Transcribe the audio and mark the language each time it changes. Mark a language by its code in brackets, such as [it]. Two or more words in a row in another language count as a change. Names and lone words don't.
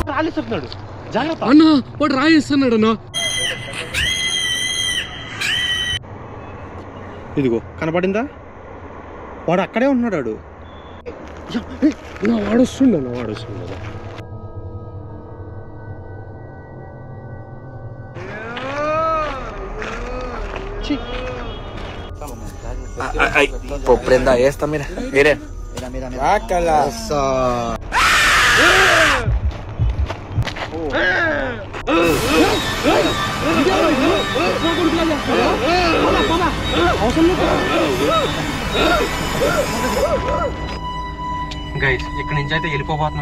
[te] రాయేస్తున్నాడు, జాగ్రత్త అన్నా. వాడు రాయేస్తున్నాడు అన్నా. ఇదిగో కనపడిందా? వాడు అక్కడే ఉన్నాడు. వాడొస్తుండన్నా, వాడొస్తుండ. [es] Prenda esta, mira, miren. Mira. Sácala. Eso. [te] గైస్ ఇక్కడ నుంచి అయితే వెళ్ళిపోతున్నాం.